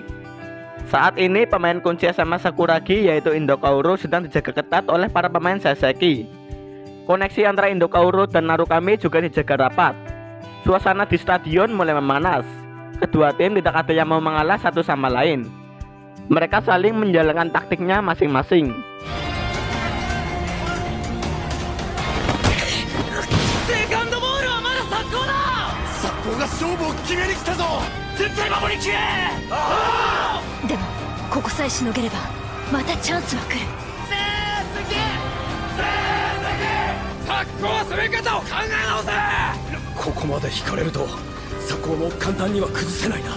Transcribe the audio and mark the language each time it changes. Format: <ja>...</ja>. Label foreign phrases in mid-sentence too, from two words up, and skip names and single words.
<id>Saat ini pemain kunci SMA Sakuragi yaitu Indo Kaoru sedang dijaga ketat oleh para pemain Saseki. Koneksi antara Indo Kaoru dan Narukami juga dijaga rapat. Suasana di stadion mulai memanas. Kedua tim tidak ada yang mau mengalah satu sama lain. Mereka saling menjalankan taktiknya masing-masing.</id> <ja>Deもここさえしのげればまたチャンスは来る。ここまで引かれると左高も簡単には崩せないな。</ja>